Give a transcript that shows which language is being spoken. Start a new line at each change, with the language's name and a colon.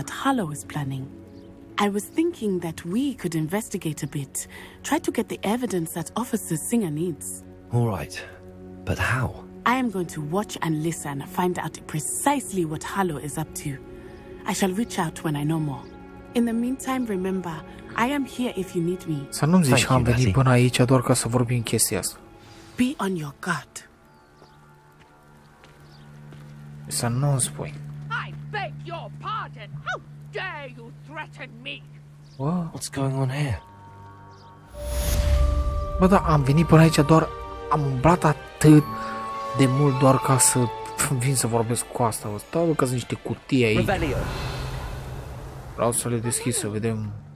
English: that Harlow is planning. I was thinking that we could investigate a bit, try to get the evidence that Officer Singer needs. All right, but how? I am going to watch and listen, find out precisely what Harlow is up to. I shall reach out when I know more. In the meantime, remember, I am here if you need me.
Romanian: Să nu-mi zici că am venit până aici doar ca să vorbim chestia asta.
English: Be on your guard.
Romanian: Să nu-mi spui.
English: I beg your pardon. How dare you threaten me? What? What's going on here?
Romanian: Bă, da, am venit până aici doar... Am umblat atât de mult doar ca să vin să vorbesc cu asta. Stau că sunt niște cutii aici. Vreau să le deschid să vedem.